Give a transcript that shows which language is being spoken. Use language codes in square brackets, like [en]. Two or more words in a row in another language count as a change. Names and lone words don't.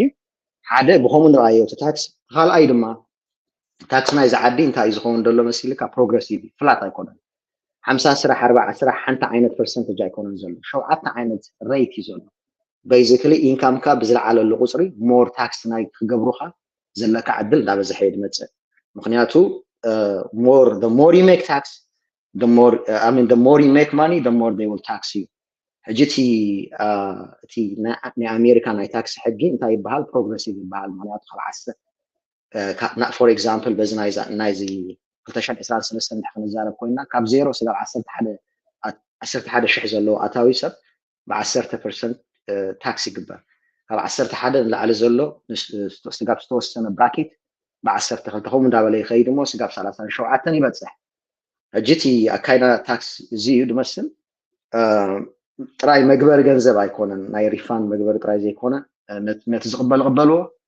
[ti] እዩ ሓደ ብከምኡ ንርኣዮ እቲ ታክስ ካልኣይ ድማ ታክስ ናይዚ ዓዲ እንታይ እዩ ዝኸውን ዘሎ መሲልካ [en] progressive flat [ti] ኣይኮነን 50 ስራሕ 40 ስራሕ ሓንቲ ዓይነት ፐርሰንቴጅ ኣይኮነን ዘሎ 7 ዓይነት ሬት እዩ ዘሎ ቤዚክሊ ኢንካምካ ብዝለዓለሉ ቁፅሪ [en] more tax [ti] ናይ ክገብሩካ ዘለካ ዕድል እንዳበዝሐ እዩ ዝመፅእ ምክንያቱ [en] the more you make tax the more you make money the more they will tax you [ti] ሕጂ እቲ ናይ ኣሜሪካ ናይ ታክስ ሕጊ እንታይ ይበሃል ፕሮግረሲቭ ይበሃል ምክንያቱ ካብ [en] for example [ti] በዚ ናይዚ 2023 እንድሕር ክንዛረብ ኮይና ካብ 0 ስጋብ 11 ሽሕ ዘለዎ ኣታዊ ሰብ ብ10% ታክስ ይግበር ካብ 11 ንላዕሊ ዘሎ ስጋብ ዝተወሰነ ብራኬት ብ12 ከምኡ እንዳበለ ይኸይድ እሞ ስጋብ 37 ይበፅሕ ሕጂ እቲ ኣካይዳ ታክስ እዚ እዩ ድመስል ጥራይ መግበሪ ገንዘብ ኣይኮነን ናይ ሪፋንድ መግበሪ ጥራይ ዘይኮነ ነቲ ዝቕበል ቅበልዎ